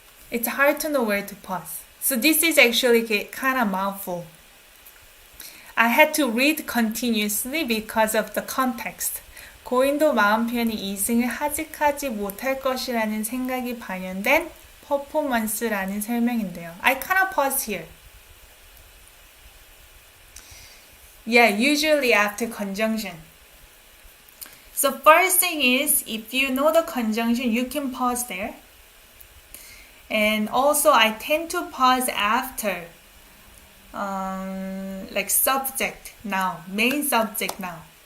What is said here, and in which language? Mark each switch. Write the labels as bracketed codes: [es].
[en] It's hard to know where to pause. So this is actually kind of mouthful. I had to read continuously because of the context. [ko] 고인도 마음 편히 이승을 하직하지 못할 것이라는 생각이 반영된 performance라는 설명인데요. [en] I kind of paused here. Yeah, usually after conjunction. So first thing is, if you know the conjunction, you can pause there. And also, I tend to pause after, like subject noun, main subject noun.